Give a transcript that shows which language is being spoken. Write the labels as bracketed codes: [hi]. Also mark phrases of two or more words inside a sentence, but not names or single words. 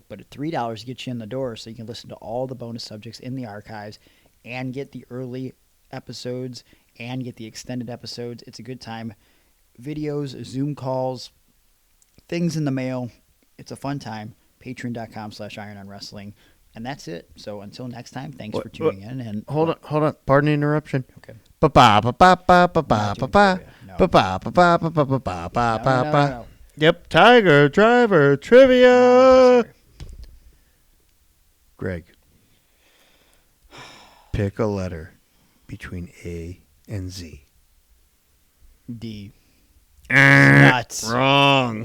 [en] But at $3, gets you in the door so you can listen to all the bonus subjects in the archives and get the early episodes and get the extended episodes. It's a good time. Videos, Zoom calls, things in the mail. It's a fun time. Patreon.com/irononwrestling. And that's it. So until next time, thanks for tuning in. And Hold on. Pardon the interruption. Okay. Ba-ba-ba-ba-ba-ba-ba-ba. Ba-ba-ba-ba-ba-ba-ba-ba. No. Yep, Tiger Driver Trivia. Greg, pick a letter between A and Z. D. Nuts. Nuts. Wrong.